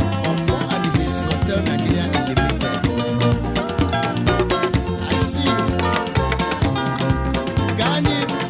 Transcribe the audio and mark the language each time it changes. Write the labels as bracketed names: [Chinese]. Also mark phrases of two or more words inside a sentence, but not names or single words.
[English] Ọfọ and his Hotel Nigeria Limited. I see you. [Igbo] Gaa n'ihu.